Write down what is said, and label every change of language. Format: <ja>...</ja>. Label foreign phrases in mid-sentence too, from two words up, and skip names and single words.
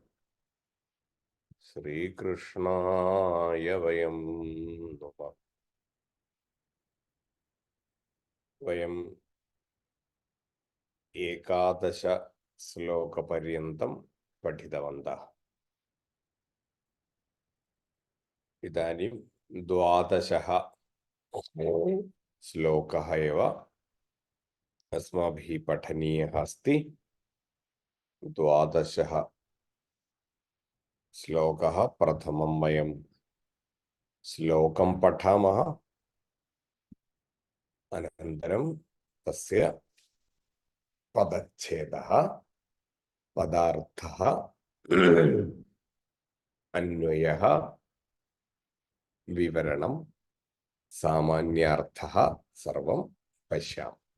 <sa>ശ്രീകൃഷ്ണായ വയം നമഃ. വയം ഏകാദശ ശ്ലോകപര്യന്തം പഠിതവന്തः. ഇതാनीं द्वादशः श्लोकः एव अस्माभिः पठनीयः अस्ति. द्वादशः श्लोकः. प्रथमं वयं श्लोकं पठामः, अनन्तरं तस्य पदच्छेदः, पदार्थः, अन्वयः, विवरणं, सामान्यार्थः सर्वं पश्यामः.</sa>